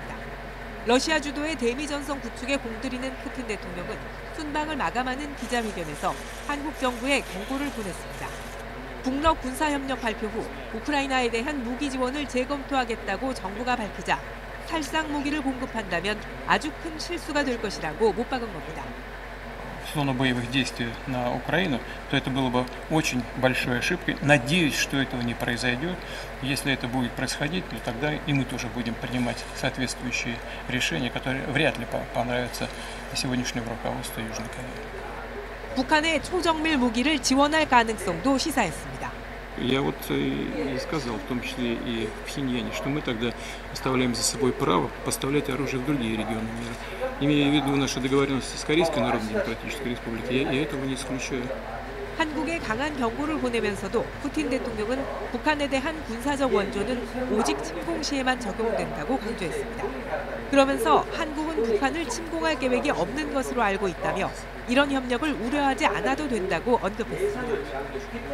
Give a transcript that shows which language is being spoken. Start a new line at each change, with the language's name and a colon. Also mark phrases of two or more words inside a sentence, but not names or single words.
Korean: 러시아 주도의 대미전선 구축에 공들이는 푸틴 대통령은 순방을 마감하는 기자회견에서 한국 정부에 경고를 보냈습니다. 북러 군사협력 발표 후 우크라이나에 대한 무기 지원을 재검토하겠다고 정부가 밝히자 살상 무기를 공급한다면 아주 큰 실수가 될 것이라고 못 박은 겁니다.
Russian: зону боевых действий на Украину, то это было бы очень большой ошибкой. Надеюсь, что этого не произойдет. Если это будет происходить, то тогда и мы тоже будем принимать соответствующие решения, которые вряд ли понравятся сегодняшнему руководству Южной Кореи.
Korean: 북한의 초정밀 무기를 지원할 가능성도 시사했습니다.
Russian: Я вот и сказал, в том числе и в Пхеньяне, что мы тогда оставляем за собой право поставлять оружие в другие регионы мира. Имея в виду наши договоренности с Корейской Народно-Демократической Республикой, я этого не исключаю.
Korean: 한국에 강한 경고를 보내면서도 푸틴 대통령은 북한에 대한 군사적 원조는 오직 침공 시에만 적용된다고 강조했습니다. 그러면서 한국은 북한을 침공할 계획이 없는 것으로 알고 있다며 이런 협력을 우려하지 않아도 된다고 언급했습니다.